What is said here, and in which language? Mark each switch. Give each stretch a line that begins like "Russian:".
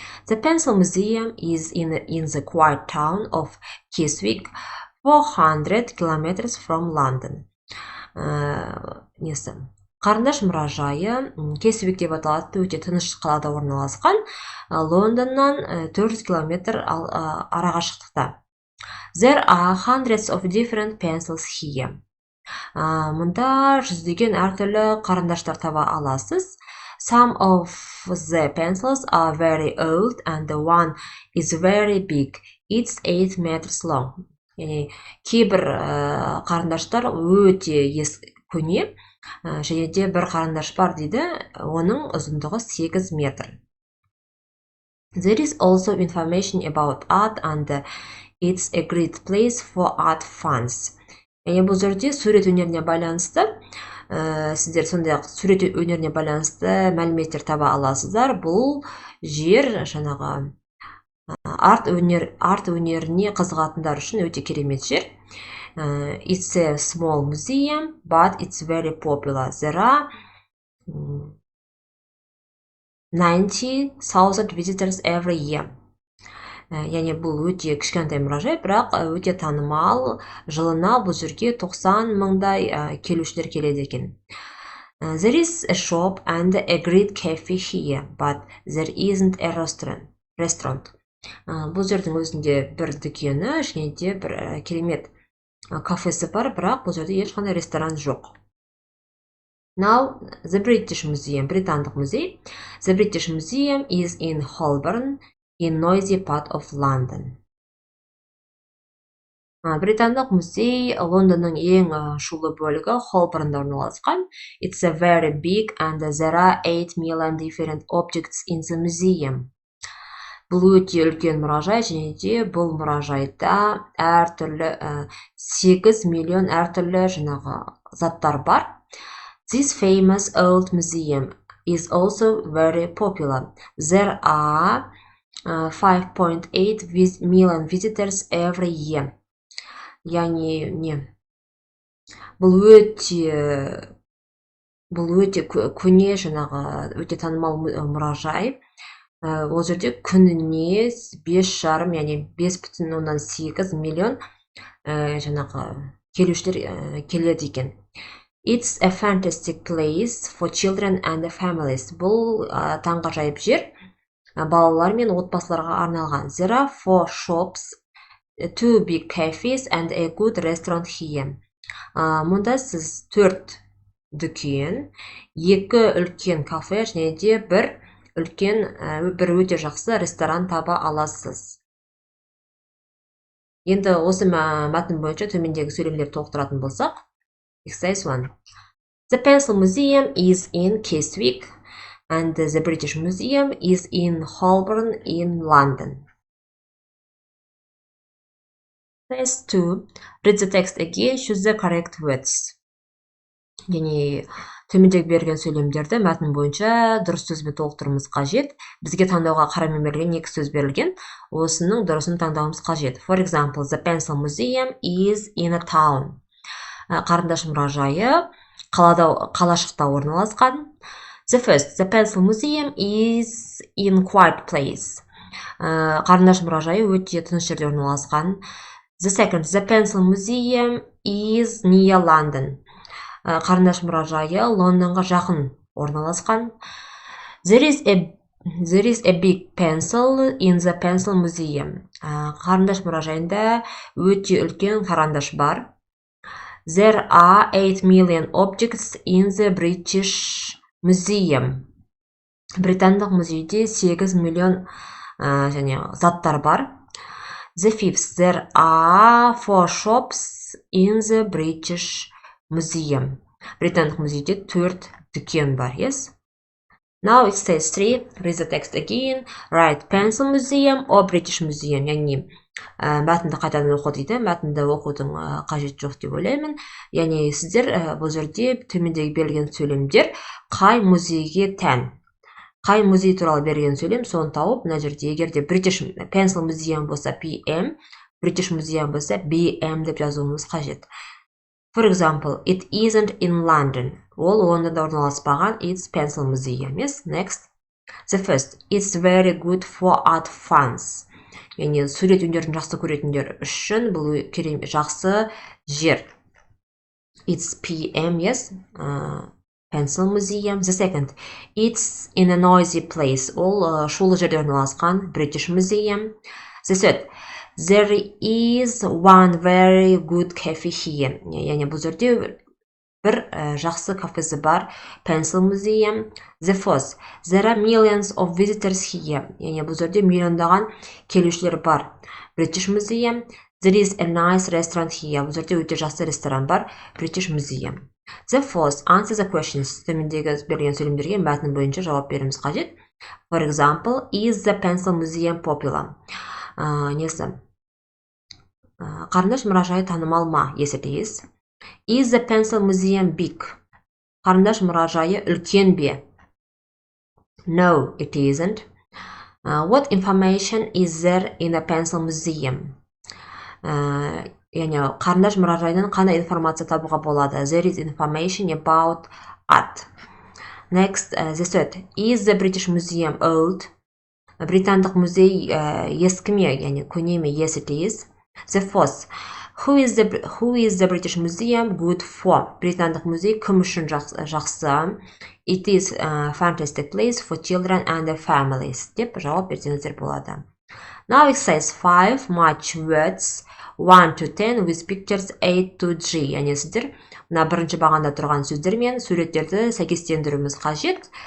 English: The Pencil Museum is in the quiet town of Keswick, 400 kilometers from London.
Kazakh: Қарандаш мұражайы Keswick деп аталады, өте тыныш қалада орналасқан, Лондоннан 400 километр арақашықтықта.
English: There are hundreds of different pencils here.
Kazakh: Мұнда жүздеген әртүрлі қарандаштар таба аласыз.
English: Some of the pencils are very old and the one is very big. It's 8 meters long.
Kazakh: Яғни кейбір қарандаштар өте көне, және де бір қарандаш бар дейді, оның ұзындығы 8 метр.
English: There is also information about art and it's a great place for art fans.
Kazakh: Яғни бұл жерде сурет өнеріне байланысты сіздер сондай сурет өнеріне байланысты мәліметтер таба аласыздар. Бұл жер жаңағы арт өнеріне қызығатындар үшін өте керемет жер.
English: It's a small museum, but it's very popular. There are 90,000 visitors every year.
Kazakh: Яғни бұл өте кішкентай мұражай, бірақ өте танымал. Жылына бұл жерге 90 мыңдай келушілер келеді екен.
English: There is a shop and a great cafe here, but there isn't a restaurant.
Kazakh: Бұл жердің өзінде бір дүкені, және де бір керемет кафесі бар, бірақ бұл жерде ешқандай ресторан жоқ.
English: Now, the British Museum,
Kazakh: британдық музей.
English: The British Museum is in Holborn, in noisy part of London.
Kazakh: Британдық музей Лондонның ең шулы бөлігі Холборнда орналасқан.
English: It's a very big and there are 8 million different objects in the museum.
Kazakh: Бұл өте үлкен мұражай, және де бұл мұражайда әртүрлі 8 миллион әртүрлі жаңағы заттар бар.
English: This famous old museum is also very popular. There are 5.8 million visitors every year.
Kazakh: Яғни бұл өте көне жаңағы өте танымал мұражай. Ол жерде күніне 5,5, яғни 5,8 миллион жаңағы келушілер келеді екен.
English: It's a fantastic place for children and families.
Kazakh: Бұл таңғажайып жер балалар мен отбасыларға арналған.
English: There are 4 shops, 2 big cafes and a good restaurant here.
Kazakh: Мұнда сіз 4 дүкен, 2 үлкен кафе, және де бір өте жақсы ресторан таба аласыз. Енді осы мәтін бойынша төмендегі сөйлемдерді толықтыратын болсақ.
English: Exercise 1. The Pencil Museum is in Keswick, and the British Museum is in Holborn in London. Exercise 2. Read the text again, choose the correct words.
Kazakh: Яғни төмендегі берген сөйлемдерді мәтін бойынша дұрыс сөзбен толықтыруымыз қажет. Бізге таңдауға қарамен берілген 2 сөз берілген. Осының дұрысын таңдауымыз қажет.
English: For example, the Pencil Museum is in a town.
Kazakh: Қарындаш мұражайы қалашықта орналасқан.
English: The first, the Pencil Museum is in quiet place.
Kazakh: Қарындаш мұражайы өте тыныш жерде орналасқан.
English: The second, the Pencil Museum is near London.
Kazakh: Қарындаш мұражайы Лондонға жақын орналасқан.
English: There is a big pencil in the Pencil Museum.
Kazakh: Қарындаш мұражайында өте үлкен қарандаш бар.
English: There are 8 million objects in the British Museum.
Kazakh: Британдық музейде 8 миллион және заттар бар.
English: The fifth, there are 4 shops in the British Museum.
Kazakh: Британдық музейде 4 дүкен бар, yes?
English: Now it says 3, read the text again, write pencil museum or British Museum,
Kazakh: яғни мәтінді қайтадан оқы дейді, мәтінді оқудың қажет жоқ деп ойлаймын. Яғни сіздер бұл жерде төмендегі берілген сөйлемдер қай музейге тән, қай музей туралы берген сөйлем, соны тауып, мына жерде егер де British Pencil Museum болса PM, British Museum болса BM деп жазуымыз қажет.
English: For example, it isn't in London.
Kazakh: Ол Лондонда орналаспаған,
English: it's Pencil Museum. Yes, next. The first, it's very good for art fans.
Kazakh: Яғни сурет өнерін жақсы көретіндер үшін бұл жақсы жер.
English: It's PM, yes. Pencil Museum. The second, it's in a noisy place.
Kazakh: Ол шулы жерде орналасқан, British Museum.
English: The third, there is one very good cafe here.
Kazakh: Яғни бұл жерде бір жақсы кафесі бар, Pencil Museum.
English: The fourth, there are millions of visitors here.
Kazakh: Яғни бұл жерде миллиондаған келушілер бар, British Museum.
English: There is a nice restaurant here.
Kazakh: Бұл жерде өте жақсы ресторан бар, British Museum.
English: The fourth, answer the questions.
Kazakh: Төмендегі берілген сөйлемдерге мәтін бойынша жауап беруіміз қажет.
English: For example, is the Pencil Museum popular?
Kazakh: Несі? Қарындаш мұражайы танымал ма?
English: Yes, it is. Is the Pencil Museum big?
Kazakh: Қарындаш мұражайы үлкен бе?
English: No, it isn't. What information is there in the Pencil Museum?
Kazakh: Яғни қарындаш мұражайынан қандай информация табуға болады?
English: There is information about art. Next, the third, is the British Museum old?
Kazakh: Британдық музей ескі ме, яғни көне ме?
English: Yes, it is. The fourth, who is the British Museum good for?
Kazakh: Британдық музей кім үшін жақсы?
English: It is a fantastic place for children and their families.
Kazakh: Деп жауап берсеңіздер болады.
English: Now it says 5 match words 1 to 10 with pictures A to G.
Kazakh: Яғни сіздер мына бірінші бағанда тұрған сөздер мен суреттерді сәйкестендіруіміз қажет.